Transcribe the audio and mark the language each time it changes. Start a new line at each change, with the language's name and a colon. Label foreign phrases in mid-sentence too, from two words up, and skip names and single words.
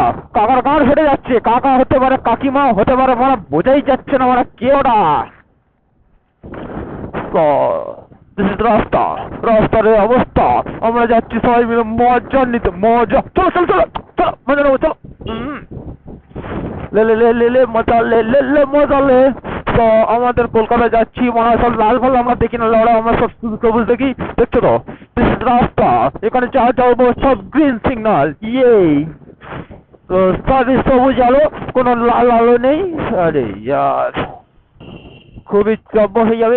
Bangla: কাকার গান ফেটে যাচ্ছে। কাকা হতে পারে, কাকিমা হতে পারে, মানে বোঝাই যাচ্ছে না মানে কে ওটা। তো
English: this is
Bangla: রাস্তা। রাস্তার এই অবস্থা। আমরা যাচ্ছি সবাই মিলে মজা নিতে। মজা, চলো চলো চলো চলো, মজা নেবো, চলো।
Hindi: ले ले ले ले ले मज़ा ले ले ले मज़ा ले।
Bangla: তো আমাদের কলকাতা যাচ্ছি, মনে হয় সব লাল ফল আমরা দেখি না, লড়া আমরা সব সবুজ দেখি। দেখছো তো,
English: this is
Bangla: রাস্তা। এখানে যা যাবো সব
English: green signal.
Bangla: ইয়ে, তো সবই সবুজ আলো, কোনো লাল আলো নেই।
Hindi: अरे यार,
Bangla: খুবই চাপ হয়ে যাবে।